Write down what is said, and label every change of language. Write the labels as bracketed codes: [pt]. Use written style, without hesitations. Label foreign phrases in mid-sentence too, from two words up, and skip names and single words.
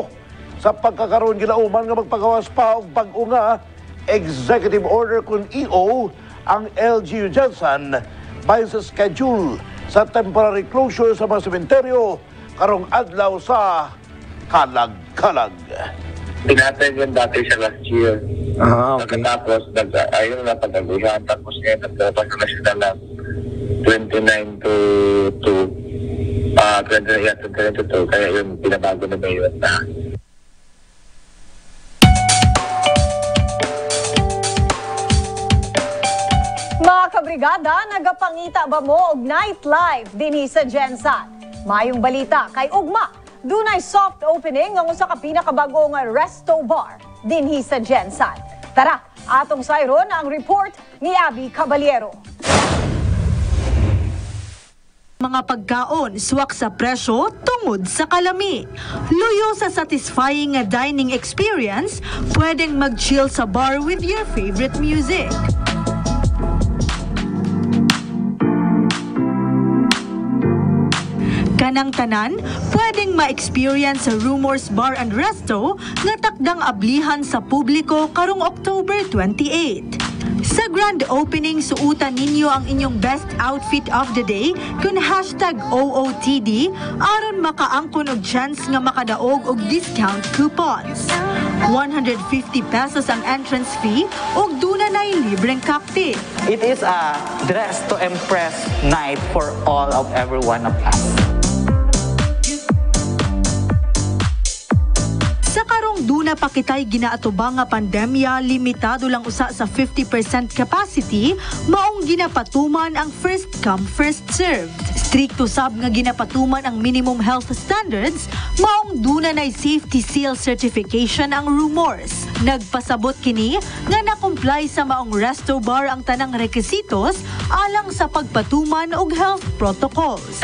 [ceb] Sa pagkakaroon ginauman nga magpagawas pa og bag-o nga [en] executive order [ceb] kun EO ang LGU Jensen bayon sa schedule sa [en] temporary closure [ceb] sa mga sementeryo karong adlaw sa Kalag-Kalag. [tl] Pinatay yung dati sa [en] last year. [tl] Okay. Tapos, ayun na pag-aguhan. Tapos ngayon, nagtapas na sila ng 29 to 22. Kaya yun, pinabago na ba yun na. [ceb] Mga kabrigada, nagapangita ba mo og nightlife dinhi sa Jensen? Mayong balita kay ugma, dunay [en] soft opening [ceb] ng usa ka pinakabagong [en] resto bar [ceb] dinhi sa Jensen. Tara, atong sayron ang report ni Abby Caballero. Mga pagkaon, swak sa presyo, tungod sa kalami. Luyo sa [en] satisfying dining experience, [ceb] pwedeng mag-chill sa bar [en] with your favorite music. [ceb] ng tanan, pwedeng ma-experience sa Rumors Bar and Resto nga takdang ablihan sa publiko karong October 28. Sa grand opening, suutan ninyo ang inyong [en] best outfit of the day [ceb] kun #OOTD aron makaangkon og chance nga makadaog og discount coupons. 150 pesos ang [en] entrance fee [ceb] ug dunay libreng cocktail. [en] It is a dress to impress night for all of every one of us. [ceb] Sa karong duna pa kitay ginaatubang nga pandemya, limitado lang usa sa 50% capacity, maong ginapatuman ang [en] first come first served. [ceb] Stricto sab nga ginapatuman ang [en] minimum health standards, [ceb] maong duna nay [en] safety seal certification [ceb] ang Rumors. Nagpasabot kini nga na-comply sa maong resto bar ang tanang requisitos alang sa pagpatuman og [en] health protocols.